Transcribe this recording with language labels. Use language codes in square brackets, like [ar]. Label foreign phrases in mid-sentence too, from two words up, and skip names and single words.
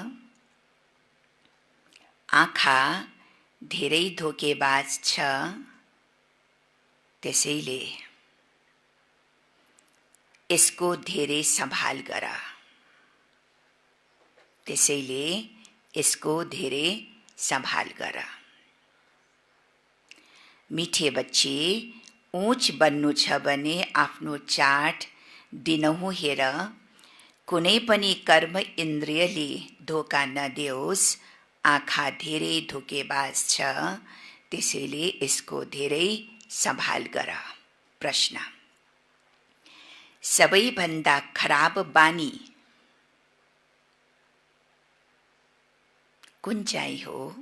[ne] आँखा धेरै धोकेबाज छ। त्यसैले यसको धेरै सम्हाल गर। त्यसैले यसको धेरै सम्हाल गर। [hi] मीठे बच्चे, [ne] ऊंच बन्नु छ भने आफ्नो चाट दिनहुँ हेर। कुनै पनि कर्म इन्द्रियले धोका नदियोस्। आँखा धेरै धोकेबाज छ। त्यसैले यसको धेरै सम्हाल गर। प्रश्न: सबैभन्दा खराब बानी कुन चाहिँ हो?